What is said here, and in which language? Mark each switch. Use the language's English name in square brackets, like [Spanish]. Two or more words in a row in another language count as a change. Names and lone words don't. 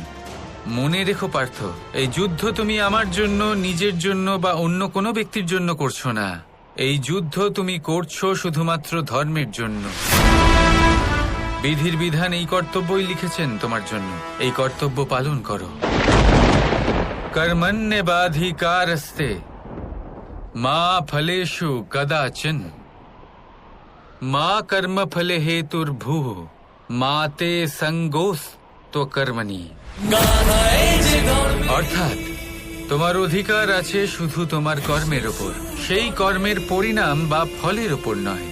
[Bangla] মনে রেখো পার্থ, এই যুদ্ধ তুমি আমার জন্য, নিজের জন্য বা অন্য কোনো ব্যক্তির জন্য করছো না। এই যুদ্ধ তুমি করছো শুধুমাত্র ধর্মের জন্য। বিধির বিধান এই কর্তব্যই লিখেছেন তোমার জন্য, এই কর্তব্য পালন করো। [Sanskrit] कर्मण्येवाधिकारस्ते मा फलेषु कदाचन মা কর্মফলে হেতুর্ভুঃ মাতে সঙ্গোস তো কর্মণি। [Bangla] অর্থাৎ তোমার অধিকার আছে শুধু তোমার কর্মের উপর, সেই কর্মের পরিণাম বা ফলের উপর নয়।